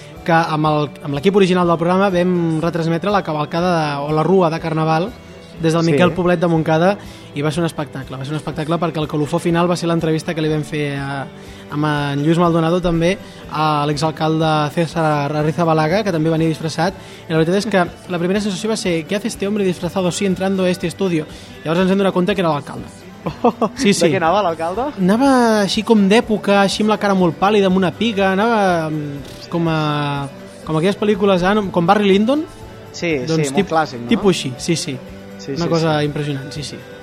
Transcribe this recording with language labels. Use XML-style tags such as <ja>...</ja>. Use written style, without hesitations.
<ca>que amb l'equip original del programa vam retransmetre la cavalcada o la rua de Carnaval des del Miquel Poblet de Montcada i va ser un espectacle. Va ser un espectacle perquè el colofó final va ser l'entrevista que li vam fer amb en Lluís Maldonado, també a l'exalcalde César Arrizabalaga, que també venia disfressat. I la veritat és que la primera sensació va ser:</ca> <es>¿qué hace este hombre disfrazado así entrando a este estudio?</es> <ca>Llavors ens hem adonat que era l'alcalde. Sí, sí. De què anava, l'alcalde? Anava així com d'època, així amb la cara molt pàl·lida, amb una piga, anava com aquelles pel·lícules, com Barry Lyndon. Sí, doncs, sí, molt clàssic, no? Tipo així, sí, sí. Sí, una cosa impressionant, sí, sí.</ca>